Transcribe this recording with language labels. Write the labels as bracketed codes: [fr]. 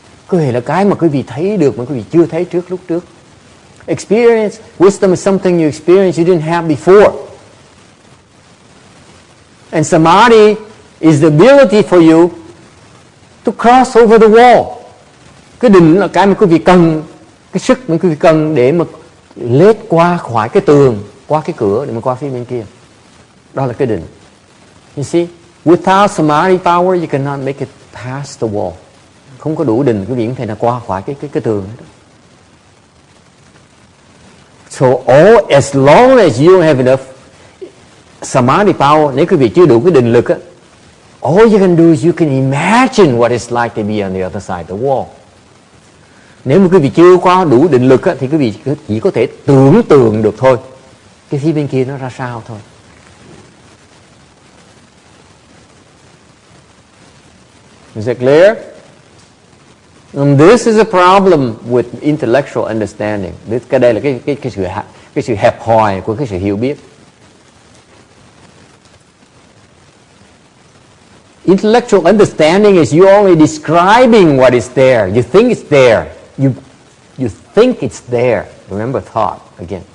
[vi] Cái huệ là cái mà quý vị thấy được mà quý vị chưa thấy lúc trước. [en] Experience, wisdom is something you experience you didn't have before. And samadhi is the ability for you to cross over the wall. [vi] Cái định là cái mà quý vị cần, cái sức mà quý vị cần để mà lết qua khỏi cái tường, qua cái cửa để mà qua phía bên kia. Đó là cái định. [en] You see, without samadhi power you cannot make it past the wall. [vi] Không có đủ định quý vị không thể nào qua khỏi cái tường đó. [en] So as long as you don't have enough samadhi power, [vi] nếu quý vị chưa đủ cái định lực á, [en] all you can do is you can imagine what it's like to be on the other side of the wall. [vi] Nếu mà quý vị chưa có đủ định lực á, thì quý vị chỉ có thể tưởng tượng được thôi. Cái phía bên kia nó ra sao thôi. [en] Is it clear? And this is a problem with intellectual understanding. [vi] Cái đây là cái sự hẹp hòi của cái sự hiểu biết. [en] Intellectual understanding is you only describing what is there. You think it's there. You think it's there. Remember thought again.